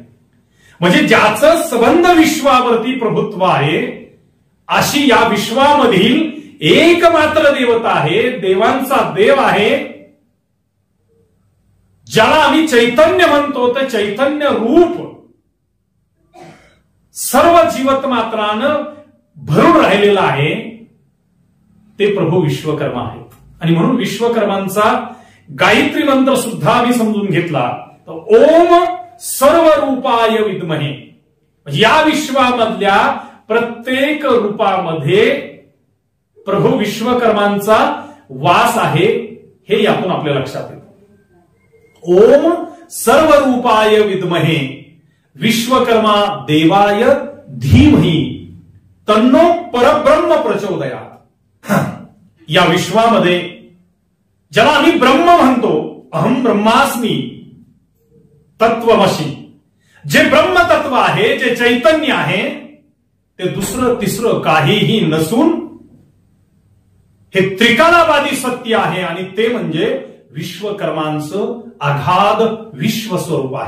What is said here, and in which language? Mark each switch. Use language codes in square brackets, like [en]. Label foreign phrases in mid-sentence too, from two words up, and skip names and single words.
[mr] म्हणजे ज्याचं संबंध विश्वावरती प्रभुत्व आहे, अशी या विश्वामधील एकमात्र देवता आहे, देवांचा देव आहे, ज्याला आम्ही चैतन्य म्हणतो, तर चैतन्य रूप सर्व जीवत मात्रानं भरून राहिलेलं आहे, ते प्रभू विश्वकर्मा आहेत. आणि म्हणून विश्वकर्मांचा गायत्री मंत्र सुद्धा आम्ही समजून घेतला तर [sa] ओम सर्व रूपाय विद्महे, [mr] या विश्वामधल्या प्रत्येक रूपामध्ये प्रभू विश्वकर्मांचा वास आहे, हे यातून आपल्या लक्षात येतं. [sa] ओम सर्व रूपाय विद्महे विश्वकर्मा देवाय धीमहि तन्नो परब्रह्म प्रचोदयात्. [mr] या विश्वामध्ये ज्याला आम्ही ब्रह्म म्हणतो, [sa] अहम ब्रह्मास्मी तत्वमशी, [mr] जे ब्रह्मतत्व आहे, जे चैतन्य आहे, ते दुसरं तिसरं काहीही नसून हे त्रिकालावादी सत्य आहे, आणि ते म्हणजे विश्वकर्मांचं अगाध विश्वस्वरूप आहे.